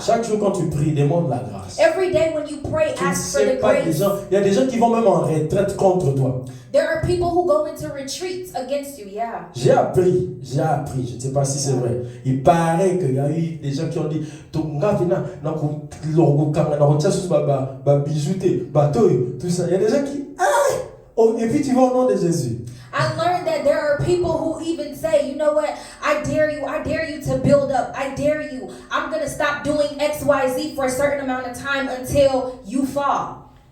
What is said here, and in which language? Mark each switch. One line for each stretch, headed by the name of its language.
French: Chaque jour quand tu pries, demande la grâce.
English: Every day when you pray, ask for the grace.
French: Il y a des gens qui vont même en retraite contre toi.
English: There are people who go into retreats against you, yeah.
French: J'ai appris, je ne sais pas si c'est vrai. Il paraît qu'il y a eu des gens qui ont dit, tout ça. Il y a des gens qui, et puis tu vas au nom de Jésus.
English: I learned that there are people who even say, you know what, I dare you to build up. I dare you. I'm going to stop doing X, Y, Z for a certain amount of time until you fall.